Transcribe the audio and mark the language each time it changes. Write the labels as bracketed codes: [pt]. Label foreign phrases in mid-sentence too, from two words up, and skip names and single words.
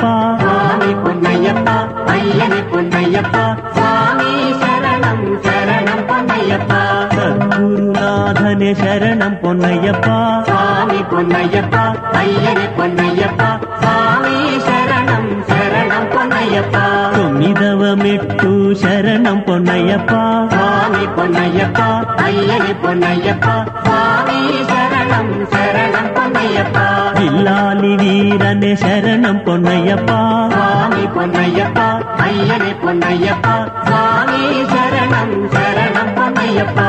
[te] స్వామి పొన్నయ్యప్ప అయ్యనే పొన్నయ్యప్ప స్వామి శరణం శరణం పొన్నయ్యప్ప సద్గురునాథనే శరణం పొన్నయ్యప్ప స్వామి పొన్నయ్యప్ప అయ్యనే పొన్నయ్యప్ప స్వామి శరణం శరణం పొన్నయ్యప్ప తొమ్మిదవ మెట్టు శరణం పొన్నయ్యప్ప [ta] స్వామి பொன்னையப்பா ஐயனே பொன்னையப்பா சுவாமி சரணம் சரணம் பொன்னையப்பா வில்லாலி வீரனே சரணம் பொன்னையப்பா சுவாமி பொன்னையப்பா ஐயனே பொன்னையப்பா சுவாமி சரணம் சரணம் பொன்னையப்பா